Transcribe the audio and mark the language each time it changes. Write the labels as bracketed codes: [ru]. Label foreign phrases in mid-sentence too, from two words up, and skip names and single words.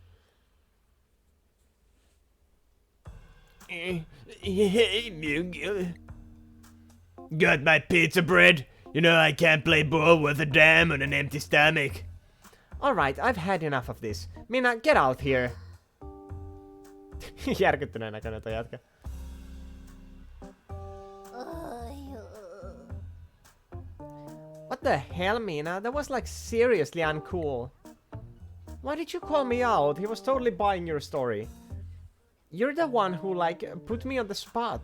[en] Hey, Myung-gil. Got my pizza bread? You know I can't play ball with a dam on an empty stomach. Alright, I've had enough of this. Mina, get out here. [fi] Järkyttyneen näköinen toi jätkä. [en] What the hell, Mina? That was like seriously uncool. Why did you call me out? He was totally buying your story. You're the one who, put me on the spot.